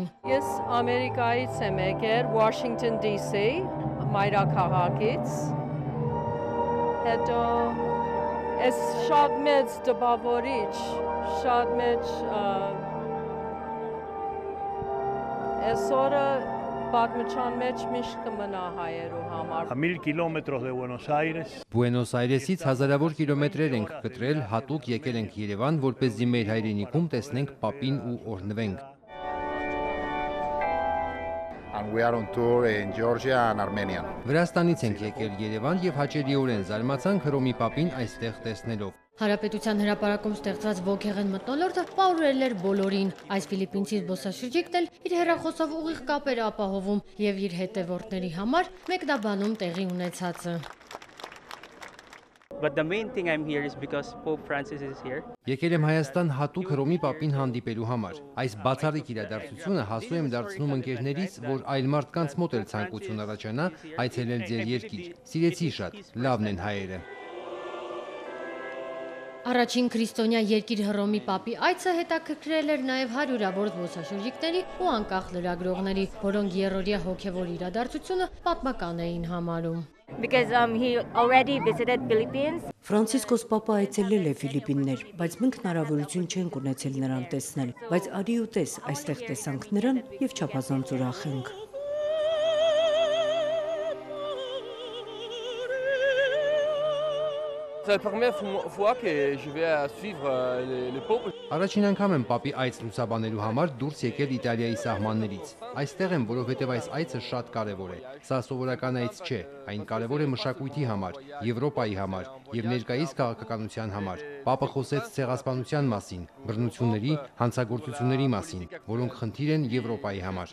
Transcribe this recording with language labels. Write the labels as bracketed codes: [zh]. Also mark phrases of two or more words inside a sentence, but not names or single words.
[hy] Ես Ամերիկայից եմ եկել, Washington DC, մայրաքաղաքից։ Հետո ես շատ մեծ տպավորիչ, շատ մեծ այսօրը պատմության մեջ միշտ կմնա հայերու համար։ 1000 կիլոմետրով դե Բուենոս Այրես։ Բուենոս Այրեսից հազարավոր կիլոմետրեր ենք կտրել, հատուկ եկել ենք Երևան, որպեսզի մեր հայրենիքում տեսնենք Պապին ու օրհնվենք։ [en] And we are on tour in Georgia and Armenia. [hy] Վրաստանից ենք եկել Երևան եւ հաճելիորեն զարմացանք Հռոմի Պապին այստեղ տեսնելով։ Հանրապետության հրապարակում ստեղծված ոգեղեն մթնոլորտը պարուրել էր բոլորին։ Այս ֆիլիպինցի զբոսաշրջիկն էլ իր հեռախոսով ուղիղ կապեր ապահովում եւ իր հետևորդների համար մեկնաբանում տեղի ունեցածը։ [en] But the main thing I'm here is because Pope Francis is here. [hy] Եկել եմ Հայաստան հատուկ Հռոմի Պապին հանդիպելու համար։ Այս բացառիկ իրադարձությունը հասու եմ դարձնում ընկերներից, որ այլ մարդկանց մոտ էլ ցանկություն առաջանա այցելել ձեր երկիր։ Սիրեցի շատ, լավն են հայերը։ Առաջին քրիստոնյա երկիր Հռոմի Պապի այցը հետաքրքրել էր նաև հարյուրավոր զբոսաշրջիկների ու անկախ լրագրողների, որոնք երրորդյա հոգևոր իրադարձությունը պատմական էին համարում։ [en] Because he already visited Philippines. [hy] Ֆրանցիսկոս Պապը այցելել է Ֆիլիպիններ, բայց մենք հնարավորություն չենք ունեցել նրան տեսնել, բայց արի ու տես, այստեղ տեսանք նրան եւ չափազանց ուրախ ենք։ [fr] C'est la première fois que je vais suivre le Pope. [hy] Առաջին անգամ եմ Պապի այց լուսաբանելու համար դուրս եկել Իտալիայի սահմաններից։ Այստեղ եմ, որովհետև այս այցը շատ կարևոր է։ Սա սովորական այց չէ, այն կարևոր է մշակույթի համար, Եվրոպայի համար եւ ներկայիս քաղաքականության համար։ Պապը խոսեց ցեղասպանության մասին, բռնությունների, հանցագործությունների մասին, որոնք խնդիր են Եվրոպայի համար։